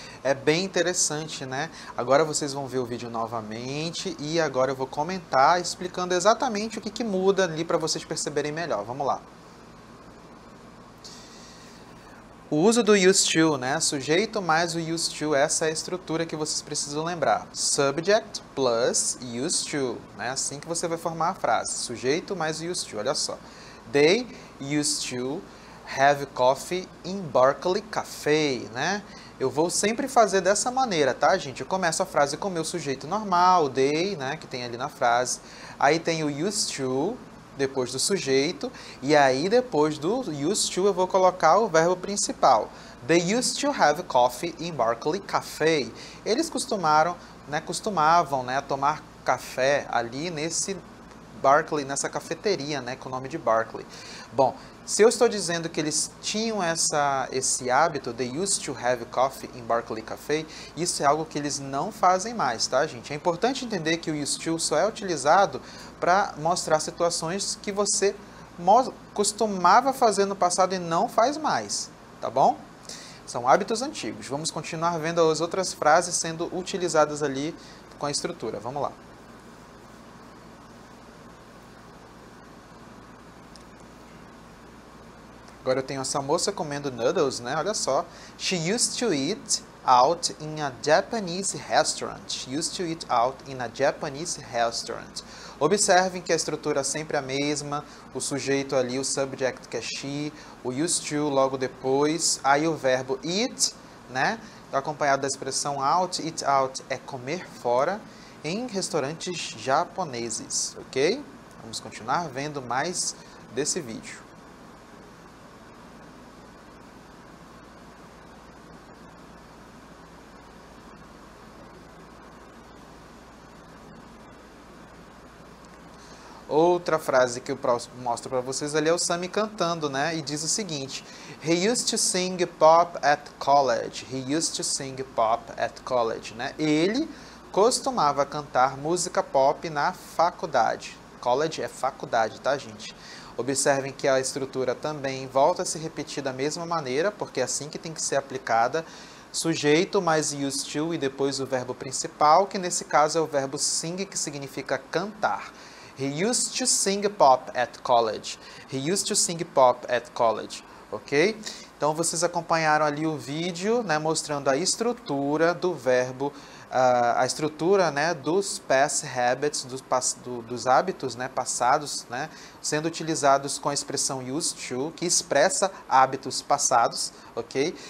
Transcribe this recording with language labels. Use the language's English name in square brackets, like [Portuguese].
[Portuguese] É bem interessante, né? Agora vocês vão ver o vídeo novamente e agora eu vou comentar explicando exatamente o que muda ali para vocês perceberem melhor. Vamos lá. O uso do used to, né? Sujeito mais o used to, essa é a estrutura que vocês precisam lembrar. Subject plus used to, né? Assim que você vai formar a frase. Sujeito mais used to, olha só. [English] They used to have coffee in Barclay Café, né? [Portuguese] Eu vou sempre fazer dessa maneira, tá, gente? Eu começo a frase com o meu sujeito normal, they, né, que tem ali na frase. Aí tem o used to, depois do sujeito. E aí, depois do used to, eu vou colocar o verbo principal. [English] They used to have coffee in Barclay Café. [Portuguese] Eles costumavam, né, tomar café ali nesse Barclay, nessa cafeteria, né, com o nome de Barclay. Bom, se eu estou dizendo que eles tinham esse hábito, [English] they used to have coffee in Barclay Café, [Portuguese] isso é algo que eles não fazem mais, tá, gente? É importante entender que o used to só é utilizado para mostrar situações que você costumava fazer no passado e não faz mais, tá bom? São hábitos antigos. Vamos continuar vendo as outras frases sendo utilizadas ali com a estrutura. Vamos lá. Agora eu tenho essa moça comendo noodles, né? Olha só. [English] She used to eat out in a Japanese restaurant. She used to eat out in a Japanese restaurant. [Portuguese] Observem que a estrutura é sempre a mesma. O sujeito ali, o subject que é she, o used to logo depois. Aí o verbo eat, né? acompanhado da expressão out, eat out, é comer fora, em restaurantes japoneses, ok? Vamos continuar vendo mais desse vídeo. Outra frase que eu mostro para vocês ali é o Sammy cantando, né? E diz o seguinte: [English] He used to sing pop at college. He used to sing pop at college, né? [Portuguese] Ele costumava cantar música pop na faculdade. College é faculdade, tá, gente? Observem que a estrutura também volta a se repetir da mesma maneira, porque é assim que tem que ser aplicada. Sujeito mais used to e depois o verbo principal, que nesse caso é o verbo sing, que significa cantar. [English] He used to sing pop at college. He used to sing pop at college, ok? [Portuguese] Então, vocês acompanharam ali o vídeo, né, mostrando a estrutura do verbo, a estrutura, né, dos past habits, dos hábitos, né, passados, né, sendo utilizados com a expressão used to, que expressa hábitos passados, ok?